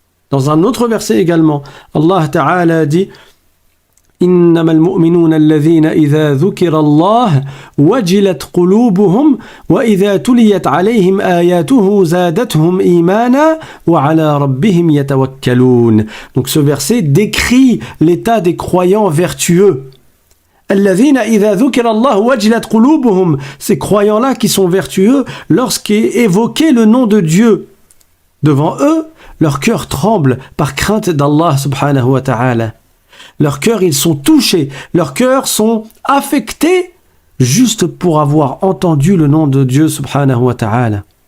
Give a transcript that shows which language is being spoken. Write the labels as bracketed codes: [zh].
[fr] Dans un autre verset également, Allah Ta'ala dit [ar] إنما المؤمنون الذين إذا ذكر الله وجلت قلوبهم وإذا تليت عليهم آياته زادتهم إيمانا وعلى ربهم يتوكلون. [fr] Donc ce verset décrit l'état des croyants vertueux. [ar] الذين إذا ذكر الله وجلت قلوبهم. [fr] Ces croyants-là qui sont vertueux, lorsqu'est évoqué le nom de Dieu devant eux, leur cœur tremble par crainte d'Allah subhanahu wa ta'ala. Leurs cœurs, ils sont touchés, leurs cœurs sont affectés juste pour avoir entendu le nom de Dieu subhanahu wa ta'ala.